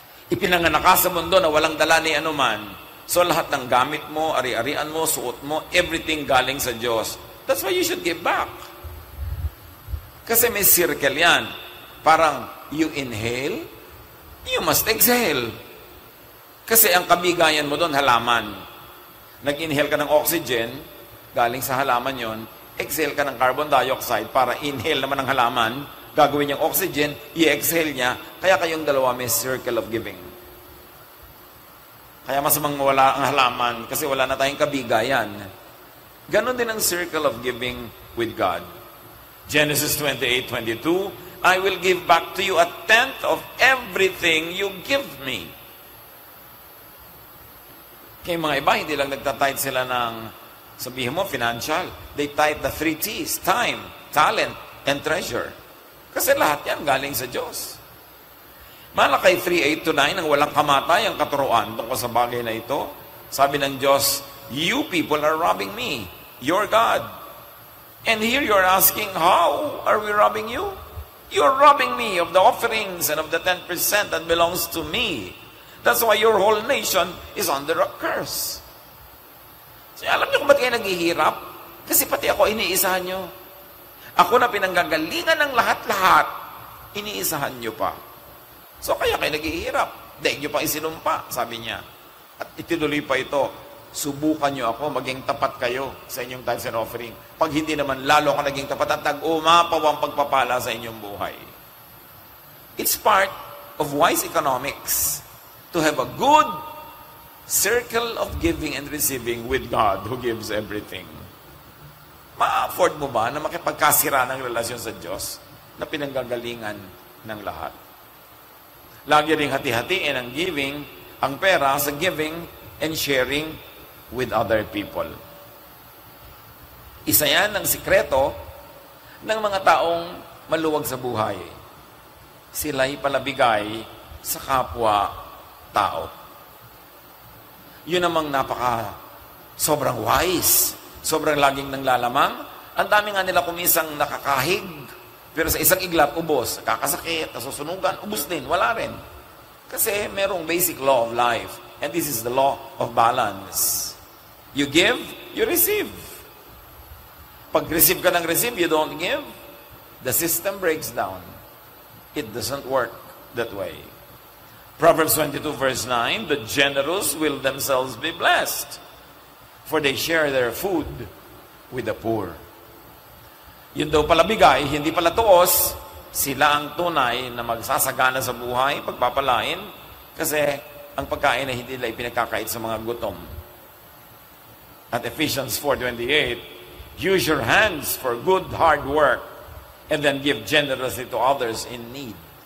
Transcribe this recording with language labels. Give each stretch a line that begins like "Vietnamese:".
Filipino: Ipinanganak ka sa mundo na walang dala ni anuman. So lahat ng gamit mo, ari-arian mo, suot mo, everything galing sa Diyos.
English: That's why you should give back.
Filipino: Kasi may circle yan. Parang
English: you inhale, you must exhale.
Filipino: Kasi ang kabigayan mo doon, halaman. Nag-inhale ka ng oxygen, galing sa halaman yon, exhale ka ng carbon dioxide para inhale naman ng halaman, gagawin niyang oxygen, i-exhale niya, kaya kayong dalawa may circle of giving. Kaya masamang wala ang halaman kasi wala na tayong kabigayan. Ganon din ang circle of giving with God.
English: Genesis 28:22, I will give back to you 1/10 of everything you give me.
Filipino: Kaya mga iba, hindi lang nagtatithe sila ng, sabihin mo, financial.
English: They tithe the 3 T's, time, talent, and treasure.
Filipino: Kasi lahat yan galing sa Diyos. Malakay 3:8-9, ang walang kamatay ang katuruan tungkol sa bagay na ito. Sabi ng Diyos,
English: you people are robbing me, your God. And here you're asking, how are we robbing you? You're robbing me of the offerings and of the 10% that belongs to me. That's why your whole nation is under a curse.
Filipino: So, alam niyo kung ba't kayo naghihirap? Kasi pati ako, iniisahan niyo. Ako na pinanggagalingan ng lahat-lahat, iniisahan niyo pa. So, kaya kayo naghihirap. Daig niyo pa isinumpa, sabi niya. At itinuloy pa ito, subukan niyo ako, maging tapat kayo sa inyong
English: tithes and offering.
Filipino: Pag hindi naman, lalo ka naging tapat at nag-umapaw ang pagpapala sa inyong buhay.
English: It's part of wise economics to have a good circle of giving and receiving with God who gives everything.
Filipino: Ma-afford mo ba na makipagkasira ng relasyon sa Diyos na pinanggagalingan ng lahat? Lagi ring hati-hatiin ang giving, ang pera sa
English: giving and sharing with other people.
Filipino: Isa yan ang sikreto ng mga taong maluwag sa buhay. Sila'y palabigay sa kapwa-tao. Yun namang sobrang wise, sobrang laging nanglalamang. Ang dami nga nila kumisang nakakahig, pero sa isang iglap, ubos. Kakasakit, nasusunugan, ubos din, wala rin. Kasi merong
English: basic law of life. And this is the law of balance. You give, you receive.
Filipino: Pag receive ka ng receive,
English: you don't give, the system breaks down. It doesn't work that way. Proverbs 22 verse 9, the generous will themselves be blessed, for they share their food with the poor.
Filipino: Yun daw pala bigay, hindi pala tuos, sila ang tunay na magsasagana sa buhay, pagpapalain, kasi ang pagkain ay hindi nila ipinagkakait sa mga gutom.
English: At Ephesians 4:28, use your hands for good hard work and then give generously to others in need.